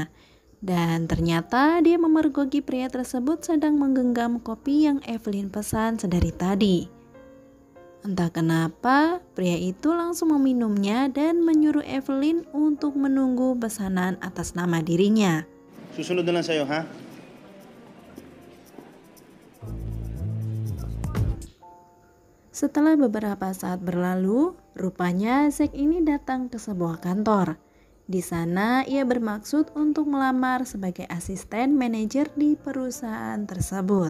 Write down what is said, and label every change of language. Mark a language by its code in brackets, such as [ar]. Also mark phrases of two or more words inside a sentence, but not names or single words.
[id] Dan ternyata dia memergoki pria tersebut sedang menggenggam kopi yang Evelyn pesan sedari tadi. Entah kenapa, pria itu langsung meminumnya dan menyuruh Evelyn untuk menunggu pesanan atas nama dirinya. [tl] Susunod na lang sa'yo, ha? [id] Setelah beberapa saat berlalu, rupanya Zack ini datang ke sebuah kantor. Di sana ia bermaksud untuk melamar sebagai asisten manajer di perusahaan tersebut.